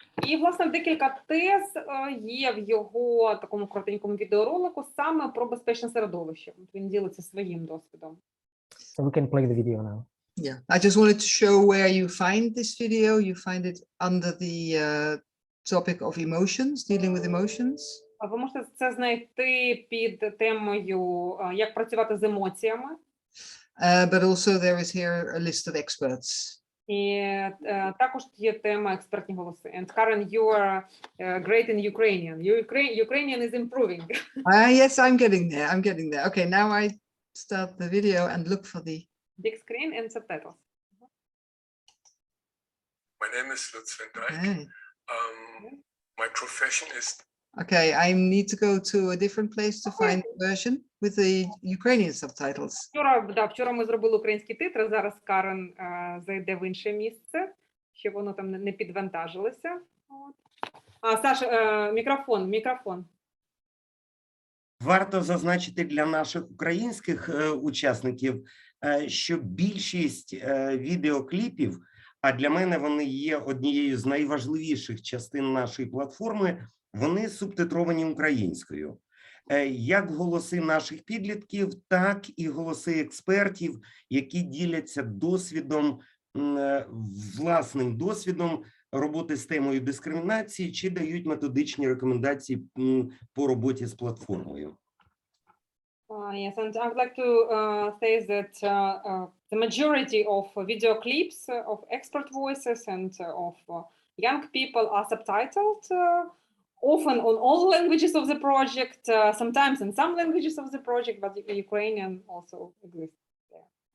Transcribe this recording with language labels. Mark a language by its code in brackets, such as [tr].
[uk] І, власне, декілька тез є в його такому коротенькому відеоролику саме про безпечне середовище. Він ділиться своїм досвідом. [en] So we can play the video now. Yeah, I just wanted to show where you find this video. You find it under the topic of emotions, dealing with emotions. [uk] Ви можете це знайти під темою «Як працювати з емоціями». [en] But also there is here a list of experts. [uk] І також є тема експертні голоси. [en] And Karen, you are great in Ukrainian. Ukrainian is improving. Yes, I'm getting there. I'm getting there. Okay, now I start the video and look for the Big screen and subtitles. My name is Lutz van Dijk. Okay. My profession is Okay, I need to go to a different place to find the version with the Ukrainian subtitles. [uk] Вчора ми зробили українські титри, зараз Карен зайде в інше місце, щоб воно там не підвантажилося. Саша, мікрофон. Варто зазначити для наших українських учасників, що більшість відеокліпів, а для мене вони є однією з найважливіших частин нашої платформи, вони субтитровані українською. Як голоси наших підлітків, так і голоси експертів, які діляться досвідом, власним досвідом роботи з темою дискримінації чи дають методичні рекомендації по роботі з платформою. [en] Yes, and I would like to say that the majority of video clips of expert voices and of young people are subtitled, often on all languages of the project, sometimes in some languages of the project, but Ukrainian also exists there.